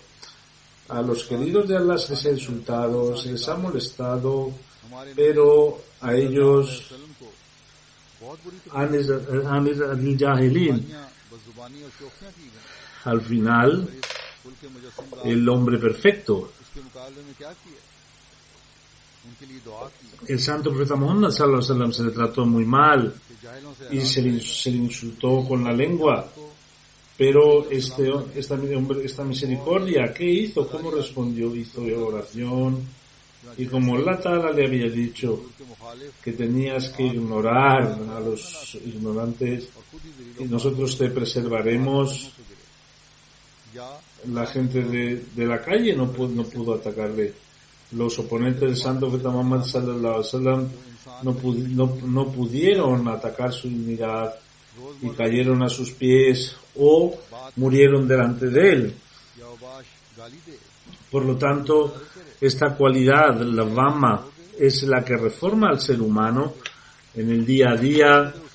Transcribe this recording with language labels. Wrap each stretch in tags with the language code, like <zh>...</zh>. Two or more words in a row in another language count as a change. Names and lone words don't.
<es>A los queridos de Allah se les ha insultado, se les ha molestado, pero a ellos al final el hombre perfecto, el santo profeta Muhammad</es> <ar>صلى الله عليه وسلم,</ar> <es>se le trató muy mal y se le insultó con la lengua, pero esta misericordia, ¿qué hizo? ¿Cómo respondió? Hizo oración, y como</es> <ar>الله تعالى</ar> <es>le había dicho que tenías que ignorar a los ignorantes y nosotros te preservaremos, la gente de la calle no pudo atacarle. Los oponentes del santo profeta Muhammad</es> <ar>صلى الله عليه وسلم</ar> <es>no pudieron atacar su dignidad y cayeron a sus pies o murieron delante de él. Por lo tanto, esta cualidad, la Vama, es la que reforma al ser humano en el día a día.</es>